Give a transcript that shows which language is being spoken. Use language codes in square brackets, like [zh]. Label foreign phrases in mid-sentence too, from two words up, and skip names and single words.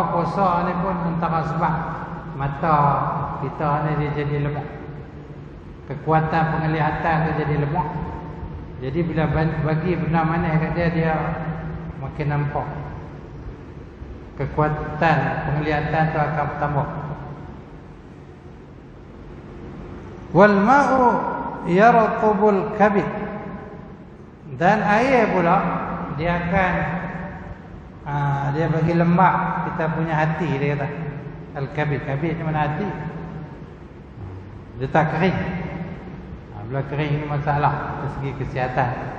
[ms] Puasa ni pun antara sebab mata kita ni dia jadi lemah. Kekuatan penglihatan dia jadi lemah. Jadi bila bagi benda manis kat dia, dia makin nampak. Kekuatan penglihatan tu akan bertambah. [ar] والماء يرطب الكبد, [ms] dan air pula dia akan dia bagi lembab kita punya hati. Dia kata al-kabid, kabid ni mana hati, dia tak kering. Bila kering ni masalah dari segi kesihatan.